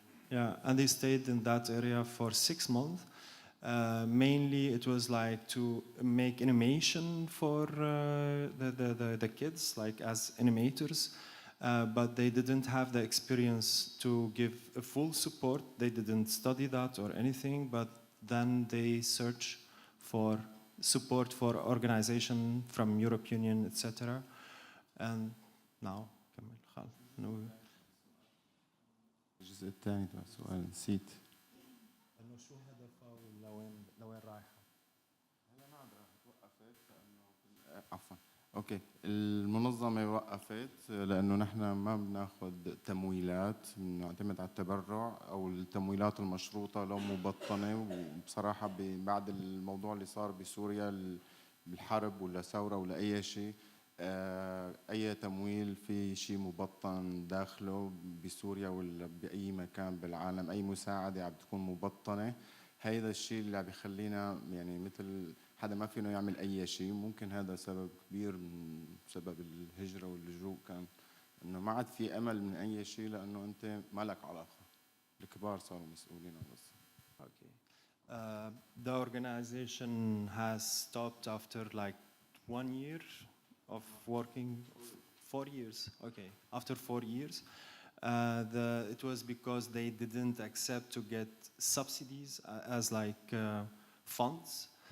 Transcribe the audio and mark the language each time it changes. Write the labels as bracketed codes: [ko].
[en] Yeah, and he stayed in that area for 6 months. Mainly, it was like to make animation for the kids, like as animators, but they didn't have the experience to give a full support. They didn't study that or anything, but then they search for support for organization from European Union, etc. And now, [ar] الجزء الثاني تبع السؤال نسيت انه شو هدفها لوين رايحه؟ هلا ما وقفت لانه عفوا اوكي المنظمه وقفت لانه نحن ما بناخذ تمويلات بنعتمد على التبرع او التمويلات المشروطه لو مبطنه وبصراحه بعد الموضوع اللي صار بسوريا بالحرب ولا ثوره ولا اي شيء أي تمويل في شيء مبطن داخله بسوريا ولا بأي مكان بالعالم أي مساعدة عم تكون مبطنة هذا الشيء اللي عم بيخلينا يعني مثل حدا ما فينا يعمل أي شيء ممكن هذا سبب كبير من سبب الهجرة واللجوء كان إنه ما عاد في أمل من أي شيء لأنه أنت ما لك علاقة الكبار صاروا مسؤولين عن بس. [en] Okay. The organization has stopped after like 1 year of working 4 years. Okay, after 4 years, it was because they didn't accept to get subsidies as like funds.